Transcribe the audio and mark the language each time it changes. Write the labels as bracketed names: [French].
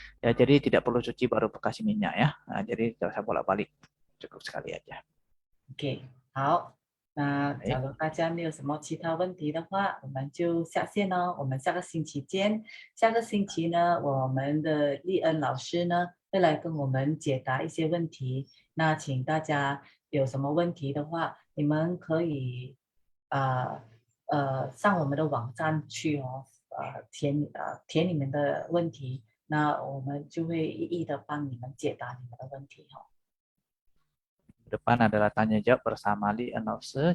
[Indonesian] Ya, jadi tidak perlu cuci baru kasih minyak ya. Nah, jadi tidak usah bolak-balik. Cukup sekali aja. [Chinese] OK，好，那假 [Indonesian] Baik. [Chinese] 如大家没有什么其他问题的话，我们就下线哦。我们下个星期见。下个星期呢，我们的丽恩老师呢会来跟我们解答一些问题。那请大家有什么问题的话，你们可以上我们的网站去哦，填你们的问题，那我们就会一一的帮你们解答你们的问题哦。 [Indonesian] Depan adalah tanya jawab bersama Li Announcer.